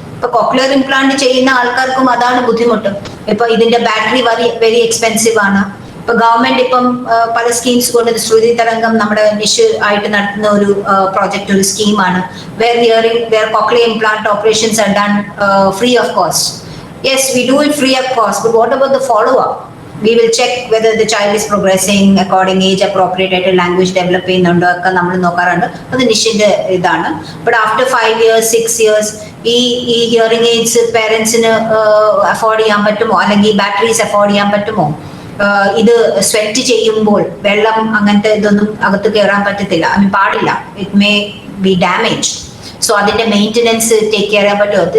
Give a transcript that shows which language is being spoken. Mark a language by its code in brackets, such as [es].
[ml] ഇപ്പൊ cochlear implant ചെയ്യുന്ന ആൾക്കാർക്കും അതാണ് ബുദ്ധിമുട്ട്. ഇപ്പൊ ഇതിന്റെ ബാറ്ററി വെരി എക്സ്പെൻസീവ് ആണ്. ഇപ്പൊ ഗവൺമെന്റ് ഇപ്പം പല സ്കീംസ് കൊണ്ട് ശ്രുതി തരംഗം നമ്മുടെ നിഷ് ആയിട്ട് നടത്തുന്ന ഒരു പ്രോജക്റ്റ്, ഒരു സ്കീമാണ് [en] where cochlear implant operations are done free of cost. Yes, we do it free of cost, but what about the follow-up? We will check whether the child is progressing according age appropriate [ml] ആയിട്ട് language develop ചെയ്യുന്നുണ്ടോ ഒക്കെ നമ്മൾ നോക്കാറുണ്ട്. അത് നിഷിന്റെ ഇതാണ്. [en] but after 5 years 6 years [ml] ഈ hearing AIDS പേരൻസിന് afford ചെയ്യാൻ പറ്റുമോ, അല്ലെങ്കിൽ ബാറ്ററീസ് അഫോർഡ് ചെയ്യാൻ പറ്റുമോ? ഇത് സ്വെറ്റ് ചെയ്യുമ്പോൾ വെള്ളം അങ്ങനത്തെ ഇതൊന്നും അകത്ത് കയറാൻ പറ്റത്തില്ല, പാടില്ല. [en] It may be damage. [ml] So അതിന്റെ മെയിൻ്റെനൻസ് ടേക്ക് കെയർ ചെയ്യാൻ പറ്റുമോ?